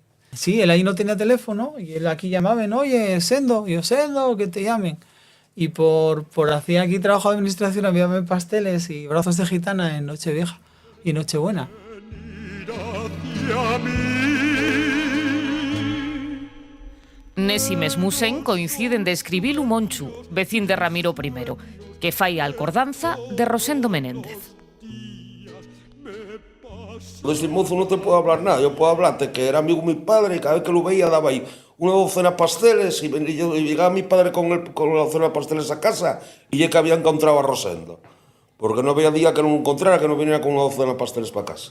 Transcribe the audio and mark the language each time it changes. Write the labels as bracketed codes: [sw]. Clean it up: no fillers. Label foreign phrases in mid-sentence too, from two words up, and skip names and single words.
[es] Sí, él ahí no tenía teléfono y él aquí llamaba, oye, Sendo, y yo, Sendo, que te llamen. Y por hacer aquí trabajo de administración, enviarme pasteles y brazos de gitana en Nochevieja y Nochebuena. [ast] Nesi mesmusen coinciden de escribir un Monchu, vecín de Ramiro I, que fai a alcordanza de Rosendo Menéndez. [es] De este mozo no te puedo hablar nada, yo puedo hablarte que era amigo de mi padre y cada vez que lo veía daba ahí una docena de pasteles y llegaba mi padre con la docena de pasteles a casa y ya que había encontrado a Rosendo. Porque no había día que no lo encontrara que no viniera con una docena de pasteles para casa.